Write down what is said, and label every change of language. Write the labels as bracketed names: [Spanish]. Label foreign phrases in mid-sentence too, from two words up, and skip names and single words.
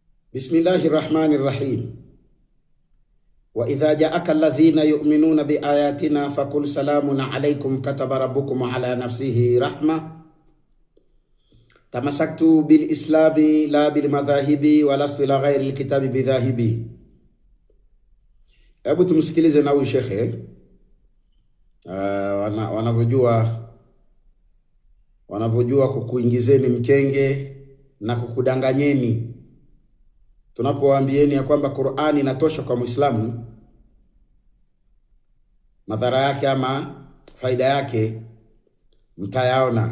[Arabic] بسم الله الرحمن الرحيم وإذا جاءك الذين يؤمنون بآياتنا فقل سلام عليكم كتب ربكم على نفسه الرحمة. تمسكت بالإسلام لا بالمذاهب ولست إلا غير الكتاب بذاهب. [Swahili] Hebu tumsikilize na huyu shekhe wanavyojua kukuingizeni mkenge na kukudanganyeni. Tunapowaambieni ya kwamba Qur'ani inatosha kwa Muislamu, madhara yake ama faida yake mtayaona.